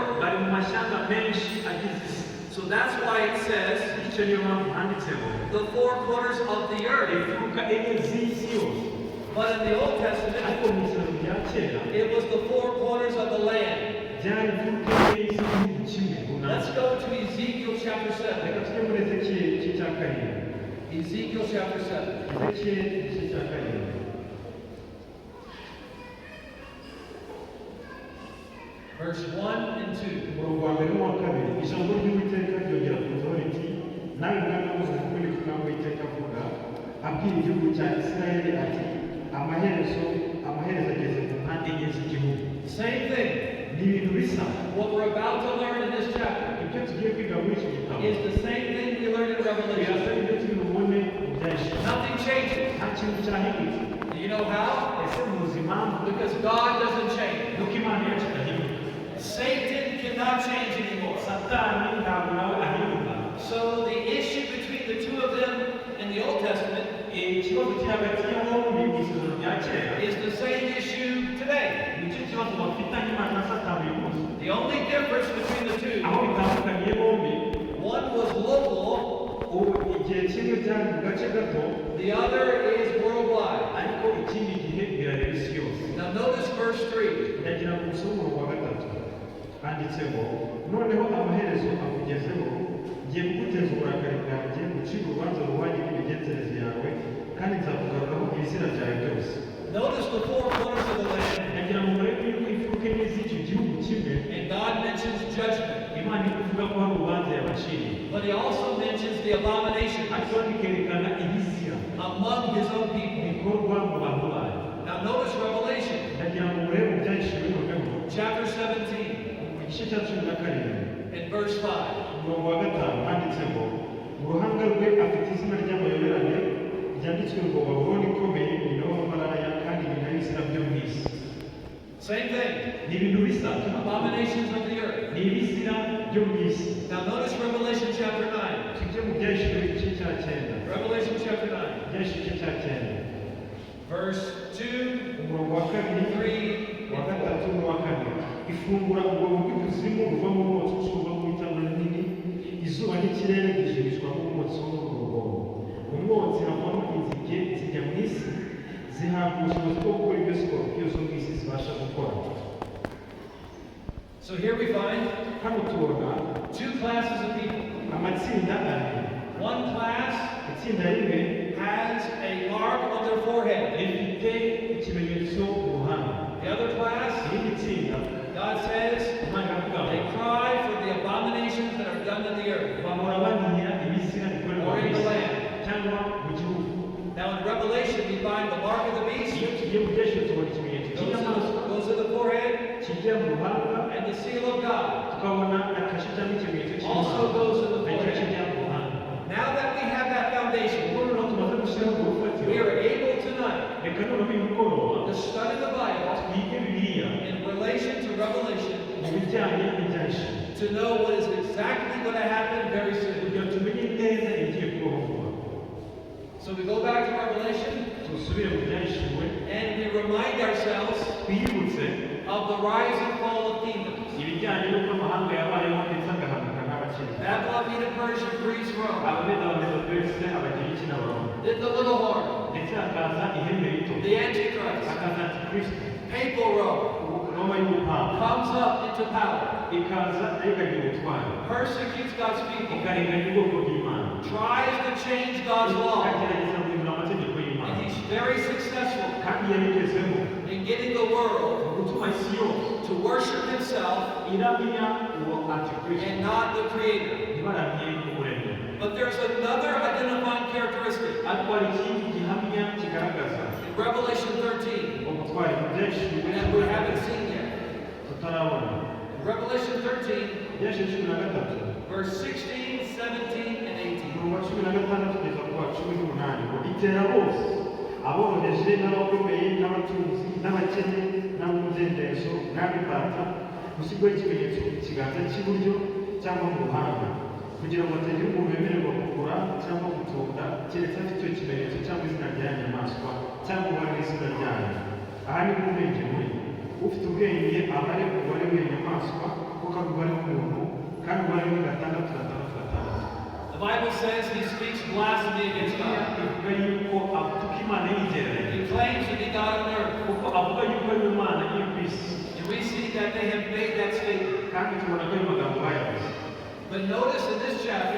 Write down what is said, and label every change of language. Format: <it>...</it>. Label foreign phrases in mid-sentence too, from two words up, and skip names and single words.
<rw>bari mu mashyanga menshi agize isi.</rw> <en>So that's why it says</en> <rw>bityo niyo mpamvu handitseho</rw> <en>the four corners of the earth.</en> <rw>imfuruka enye z'isi yose,</rw> <en>But in the Old Testament,</en> <rw>ariko mu isezerano rya kera</rw> <en>it was the four corners of the land.</en> <rw>byari imfuruka enye z'igihugu kimwe</rw> <en>Let's</en> <rw>runaka.</rw> <en>go to Ezekiel chapter 7.</en> <rw>reka tujye muri Ezekiyeli igice cya karindwi.</rw> <en>Ezekiel chapter 7.</en> <rw>Ezekiyeli igice cya karindwi</rw> <en>Verse 1 and 2.</en> <rw>umurongo wa mbere n'uwa kabiri. ijambo ry'Uwiteka ryongera kuzaho riti, nawe mwana w'umuntu ukuri kuko Uwiteka avuga abwira igihugu cya Isirayeli ati, amaherezo ageze ku mpande enye z'igihugu.</rw> <en>Same thing.</en> <rw>ni ibintu bisa.</rw> <en>What we're about to learn in this chapter</en> <rw>ibyo tugiye kwiga muri iki gitabo</rw> <en>is the same thing we learned in</en> <rw>birasa</rw> <en>Revelation.</en> <rw>n'ibyo turi bubone mu byinshi.</rw> <en>Nothing changes.</en> <rw>nta kintu cyahindutse.</rw> <en>Do you know how?</en> <rw>ese muzi impamvu?</rw> <en>Because God doesn't change.</en> <rw>nuko Imana yacu idahinduka.</rw> <en>Satan cannot change anymore.</en> <rw>Satani ntabwo nawe ahinduka.</rw> <en>So the issue between the two of them in the Old Testament</en> <rw>ikibazo kiri hagati ya bombi mu isezerano rya kera</rw> <en>is the same issue today.</en> <rw>nicyo kibazo bafitanye Imana na Satani uyu munsi.</rw> <en>The only difference between the two,</en> <rw>aho bitandukaniye bombi,</rw> <en>one was local,</en> <rw>ubu igihe kimwe byari mu gace gato,</rw> <en>the other is worldwide.</en> <rw>ariko ikindi gihe birareba isi yose.</rw> <en>Now notice verse 3.</en> <rw>ndagira ngo usome umurongo wa gatatu. handitse ngo, noneho amaherezo akugezeho, ngiye kuguteza uburakari bwanjye, gucira urubanza ruhwanye n'imigenzereze yawe, kandi nzakugarukaho ibizira byawe byose.</rw> <en>Notice the four corners of the land,</en> <rw>ndagira ngo murebe yuko imfuruka enye z'icyo gihugu kimwe,</rw> <en>and God mentions judgment,</en> <rw>Imana iri kuvuga ko hari urubanza yabaciriye,</rw> <en>but He also mentions the abominations</en> <rw>ariko bikerekana ibizira</rw> <en>among His own people.</en> <rw>bikorwa mu bantu bayo.</rw> <en>Now notice Revelation</en> <rw>ndagira ngo murebe mu byahishuwe noneho</rw> <en>chapter 17</en> <rw>mu gice cya 17</rw> <en>and verse 5.</en> <rw>umurongo wa gatanu handitse ngo, mu ruhanga rwe afite izina ry'amayoberane ryanditswe ngo Babuloni ikomeye, nyina w'abamaraya kandi nyina y'ibizira byo mu isi.</rw> <en>Same thing.</en> <rw>ni ibintu bisa,</rw> <en>Abominations of the earth.</en> <rw>ni ibizira byo mu isi.</rw> <en>Now notice Revelation chapter 9.</en> <rw>tujye mu byahishuwe igice cya 9.</rw> <en>Revelation chapter 9.</en> <rw>ibyahishuwe igice cya 9</rw> <en>Verse 2,</en> <rw>umurongo wa kabiri 3, wa gatatu n'uwa kane. ifungura ubwobo bw'ikuzimu buvamo umwotsi usuba mu itanura rinini, izuba n'ikirere byijimishwa nk'umwotsi wo muri urwo rwobo. umwotsi havamo inzige zijya mu isi, zihabwa ubushobozi bwo gukora ibyo sikorupiyo zo mu isi zibasha gukora.</rw> <en>So here we find</en> <rw>hano tubona</rw> <en>two classes of people.</en> <rw>amatsinda abiri.</rw> <en>One class</en> <rw>itsinda rimwe</rw> <en>has a mark on their forehead.</en> <rw>rifite ikimenyetso mu ruhande.</rw> <en>The other class,</en> <rw>irindi tsinda</rw> <en>God says,</en> <rw>Imana iravuga</rw> <en>they</en> <rw>ngo,</rw> <en>cry for the abominations that are done in the earth.</en> <rw>bahora banyinya ibizira bikorerwa</rw> <en>Or</en> <rw>mu</rw> <en>in the</en> <rw>isi</rw> <en>land.</en> <rw>cyangwa mu gihugu.</rw> <en>Now in Revelation, we find the mark of the beast</en> <rw>iyo tugiye mu byinshi tubona ikimenyetso cy'inyamaswa</rw> <en>goes to the forehead,</en> <rw>kijya mu ruhanga,</rw> <en>and the seal of God</en> <rw>tukabona akashi cyangwa ikimenyetso</rw> <en>also</en> <rw>cy'Imana</rw> <en>goes to the</en> <rw>nacyo</rw> <en>forehead.</en> <rw>kijya mu ruhanga.</rw> <en>Now that we have that foundation,</en> <rw>ubwo noneho tumaze gushyiraho urwo rufatiro,</rw> <en>we are able tonight</en> <rw>reka noneho uyu mugoroba</rw> <en>to study the Bible</en> <rw>twige Bibiliya</rw> <en>in relation to Revelation</en> <rw>mu bijyanye n'ibyahishuwe,</rw> <en>to know what is exactly going to happen very soon.</en> <rw>kugira ngo tumenye neza ibigiye kubaho vuba.</rw> <en>So we go back to Revelation</en> <rw>dusubire mu byahishuwe,</rw> <en>and we remind ourselves</en> <rw>twiyibutse</rw> <en>of the rise and fall of kingdoms.</en> <rw>ibijyanye n'uko amahanga yabayeho ndetse agahanuka n'abakiri.</rw> <en>Babylon, Medo, Persia, Greece, Rome.</en> <rw>abameda abamedopesi abagiriki n'abaroma,</rw> <en>Then the little horn,</en> <rw>ndetse hakaza ihembe rito,</rw> <en>the Antichrist,</en> <rw>hakaza antikristo,</rw> <en>papal Rome,</en> <rw>roma y'ubupapa</rw> <en>comes up into power,</en> <rw>ikaza nayo ikagira ubutwari,</rw> <en>persecutes God's people,</en> <rw>ikarenganya ubwoko bw'Imana,</rw> <en>tries to change God's law,</en> <rw>ikagerageza guhindura amategeko y'Imana,</rw> <en>and he's very successful</en> <rw>kandi yabigezeho</rw> <en>in getting the world</en> <rw>gutuma isi yose</rw> <en>to worship himself</en> <rw>iramya uwo antikristo,</rw> <en>and not the Creator.</en> <rw>ntibaramye umuremyi.</rw> <en>But there's another identifying characteristic.</en> <rw>ariko hari ikindi gihamya kigaragaza</rw> <en>In Revelation 13,</en> <rw>ubutwari bwinshi</rw> <en>and we haven't seen yet.</en> <rw>tutarabona.</rw> <en>In Revelation 13,</en> <rw>Ibyashe 13</rw> <en>verse 16, 17, and 18.</en> <rw>umurongo wa 16 kugeza ku wa 18 ngo itera bose aboroheje n'abakomeye n'abatunzi n'abakene n'ab'umudendezo n'ab'imbata gushyirwaho ikimenyetso ku kiganza cy'iburyo cyangwa mu ruhanga kugira ngo hatagira umuntu wemererwa kugura cyangwa gutunda keretse afite icyo kimenyetso cyangwa izina rya nyamaswa cyangwa umubare w'izina ryayo. Aha ni mu bwenge muri ufite ubwenge abare umubare w'iyo nyamaswa kuko ari umubare w'umuntu kandi umubare ni 666.</rw> <en>The Bible says he speaks blasphemy against God.</en> <rw>Ivuga yuko atuka Imana yigereranya</rw> <en>He claims to be God on earth.</en> <rw>kuko avuga yuko ari Imana iri ku isi</rw> <en>And we see that they have made that statement.</en> <rw>kandi tubona ko ayo magambo bayavuze.</rw> <en>But notice in this chapter,</en>